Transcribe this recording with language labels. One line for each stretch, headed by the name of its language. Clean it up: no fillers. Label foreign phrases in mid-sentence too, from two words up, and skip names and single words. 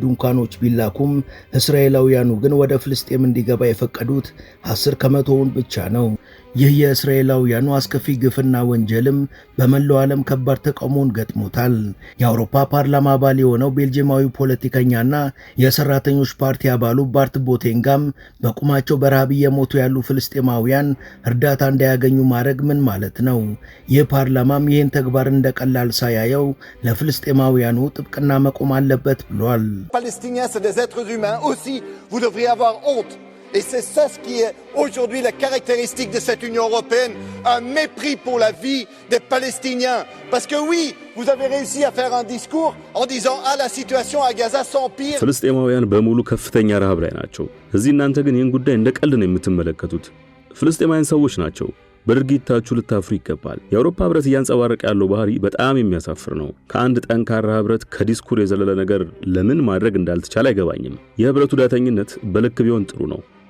Amharic: ድንኳኖች ቢላኩም እስራኤላውያኑ ግን ወደ ፍልስጤም እንዲገባ የፈቀዱት 10 ከመቶውን ብቻ ነው። ይህ የእስራኤላውያኑ አስከፊ ግፍና ወንጀልም በመላው ዓለም ከባድ ተቃውሞን ገጥሞታል። የአውሮፓ ፓርላማ አባል የሆነው ቤልጂማዊ ፖለቲከኛና የሰራተኞች ፓርቲ አባሉ ባርት ቦቴንጋም በቁማቸው በረሃብ እየሞቱ ያሉ ፍልስጤማውያን እርዳታ እንዳያገኙ ማድረግ ምን ማለት ነው? ይህ ፓርላማም ይህን ተግባር እንደቀላል ሳያየው ለፍልስጤማውያኑ ጥብቅና መቆም አለበት ብሏል።
French: Palestiniens, c'est des êtres humains aussi, vous devriez avoir honte. Et c'est ça ce qui est aujourd'hui la caractéristique de cette Union européenne, un mépris pour la vie des Palestiniens. Parce que oui, vous avez réussi à faire un discours en disant ah la situation à Gaza s'empire.
Amharic: ፍልስጤማውያን በሙሉ ከፍተኛ ረሃብ ላይ ናቸው። እዚህ እናንተ ግን ይህን ጉዳይ እንደ ቀልድ ነው የምትመለከቱት። ፍልስጤማውያን ሰዎች ናቸው። በድርጊታችሁ ልታፍሩ ይገባል። የአውሮፓ ህብረት እያንጸባረቀ ያለው ባህሪ በጣም የሚያሳፍር ነው። ከአንድ ጠንካራ ህብረት ከዲስኩር የዘለለ ነገር ለምን ማድረግ እንዳልተቻለ አይገባኝም። የህብረቱ ዳተኝነት በልክ ቢሆን ጥሩ ነው።